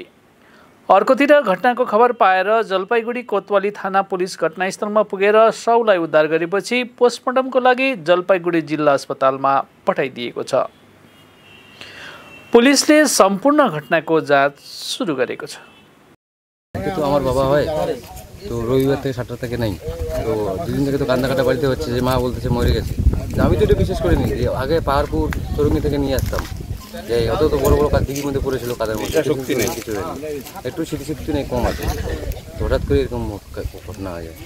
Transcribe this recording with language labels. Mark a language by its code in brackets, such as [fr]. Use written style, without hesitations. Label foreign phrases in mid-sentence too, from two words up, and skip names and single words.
[ne] अर्कोतिर घटनाको खबर पाएर जलपाइगुडी कोतवाली थाना पुलिस घटनास्थलमा पुगेर शवलाई उद्धार गरेपछि पोस्टमार्टमको लागि जलपाइगुडी जिल्ला अस्पतालमा पठाइदिएको छ। पुलिसले सम्पूर्ण घटनाको जाँच सुरु गरेको छ। [bn] तो আমার বাবা হয় তো রবিবার থেকে 7টা থেকে নাই তো দুদিন থেকে তো কান্দাকাটা বাড়িতে হচ্ছে যে মা বলতেছে মরে গেছে। আমি তো এটা বিশ্বাস করিনি যে আগে পাহাড়পুর চরঙ্গি থেকে নিয়ে আসতাম যে অত তো বড় বড় দিঘির মধ্যে পড়েছিল কাদের মধ্যে শক্তি নেই কিছু একটু স্মৃতিশক্তি নেই কম আছে তো হঠাৎ করে এরকম ঘটনা হয়ে যায়।